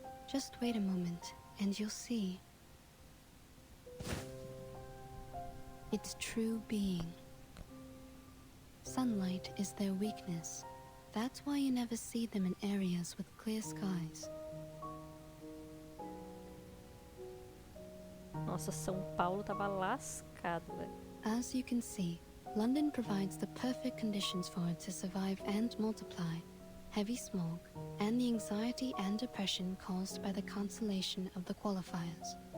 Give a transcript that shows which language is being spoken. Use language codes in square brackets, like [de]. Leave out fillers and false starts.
[en] Just wait a moment, and you'll see its true being. Sunlight is their weakness. That's why you never see them in areas with clear skies. [pt] Nossa, São Paulo tava lascado, velho. [en] As you can see, London provides the perfect conditions for it to survive and multiply. Heavy smog, and the anxiety and depression caused by the cancellation of the qualifiers.